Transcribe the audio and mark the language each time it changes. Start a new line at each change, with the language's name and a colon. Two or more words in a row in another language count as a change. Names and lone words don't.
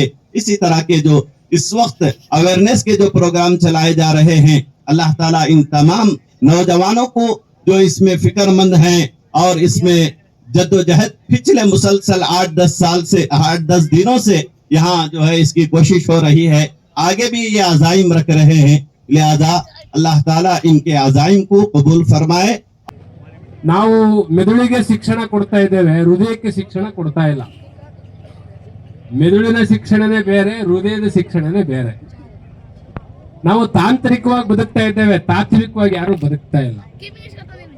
Hindi: इसी तरह के जो इस वक्त अवेयरनेस के जो प्रोग्राम चलाए जा रहे हैं, अल्लाह ताला इन तमाम नौजवानों को जो इसमें फिक्रमंद हैं और इसमें जद्दोजहद पिछले मुसलसल 8-10 साल से 8-10 दिनों से यहाँ जो है इसकी कोशिश हो रही है, आगे भी ये अज़ाइम रख रहे हैं। लिहाजा अल्लाह ताला इनके अज़ाइम को कबूल फरमाए।
Kannada: ನಾವು ಮೆದುಳಿಗೆ ಶಿಕ್ಷಣ ಕೊಡ್ತಾ ಇದ್ದೇವೆ, ಹೃದಯಕ್ಕೆ ಶಿಕ್ಷಣ ಕೊಡ್ತಾ ಇಲ್ಲ. ಮೆದುಳಿನ ಶಿಕ್ಷಣನೇ ಬೇರೆ, ಹೃದಯದ ಶಿಕ್ಷಣನೇ ಬೇರೆ. ನಾವು ತಾಂತ್ರಿಕವಾಗಿ ಬದುಕ್ತಾ ಇದ್ದೇವೆ, ತಾತ್ವಿಕವಾಗಿ ಯಾರು ಬದುಕ್ತಾ ಇಲ್ಲ.